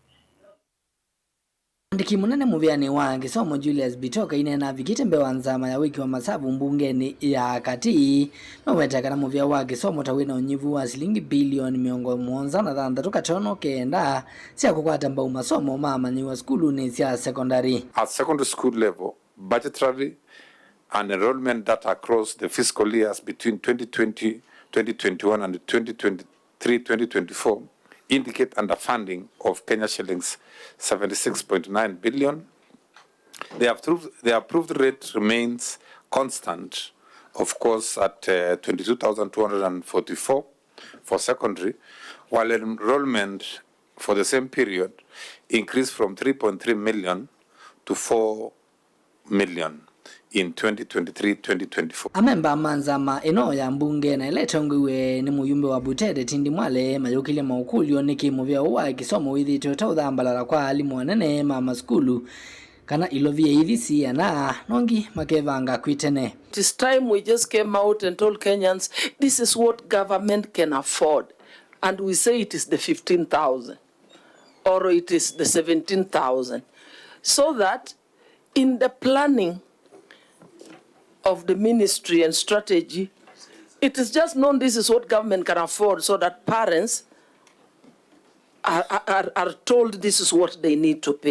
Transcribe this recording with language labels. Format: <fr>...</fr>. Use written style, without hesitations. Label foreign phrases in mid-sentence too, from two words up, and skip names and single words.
<kam>Uandiki Munene Muviani wa Kisomo Julius Bitok inena vikite mbewa nzama ya wiki wa masabu mbungeni ya kati no wetakana Muvia wa Kisomo tawina unyivu wa shilingi bilioni miongo muonza na dhanda tukatono kenda siya kukwata mbau masomo Amanyiw'a skulu ni siya secondary.</kam> <en>At secondary school level, budgetary and enrollment data across the fiscal years between 2020, 2021 and 2023-2024 indicate underfunding of Kenya shillings 76.9 billion. The approved rate remains constant, of course, at 22,244 for secondary, while enrollment for the same period increased from 3.3 million to 4 million in 2023-2024.</en> <kam>Amemba manzama eno ya mbunge na iletongwe ni muyumbe wa Butede tindi mwale mayokile maukulio niki Muvia wa Kisomo Withiitwe tauthambalala kwa alimu wanene Masukulu kana Ilovia Iyongelekaa na nongi makevanga kwitene.</kam> <en>This time we just came out and told Kenyans this is what government can afford, and we say it is the 15,000 or it is the 17,000, so that in the planning of the ministry and strategy, it is just known this is what government can afford, so that parents are told this is what they need to pay.</en>